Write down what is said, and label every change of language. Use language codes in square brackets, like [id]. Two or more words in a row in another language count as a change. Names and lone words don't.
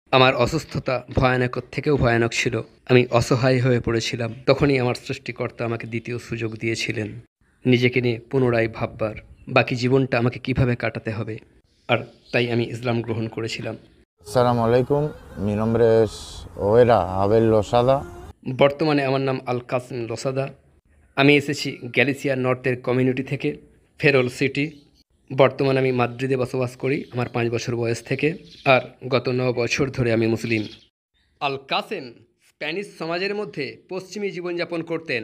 [bn] আমার অসুস্থতা ভয়ানকের থেকেও ভয়ানক ছিল। আমি অসহায় হয়ে পড়েছিলাম। তখনই আমার সৃষ্টিকর্তা আমাকে দ্বিতীয় সুযোগ দিয়েছিলেন নিজেকে নিয়ে পুনরায় ভাববার, বাকি জীবনটা আমাকে কিভাবে কাটাতে হবে। আর তাই আমি ইসলাম গ্রহণ করেছিলাম। [ar] السلام عليكم, [es] mi nombre es o era Abel Losada. [bn] বর্তমানে আমার নাম আল কাসিম লোসাদা। আমি এসেছি গ্যালিসিয়ার [en] north community [bn] থেকে, ফেরোল সিটি। বর্তমানে আমি মাদ্রিদে বসবাস করি আমার 5 বছর বয়স থেকে, আর গত 9 বছর ধরে আমি মুসলিম। আল কাসেম স্প্যানিশ সমাজের মধ্যে পশ্চিমী জীবনযাপন করতেন।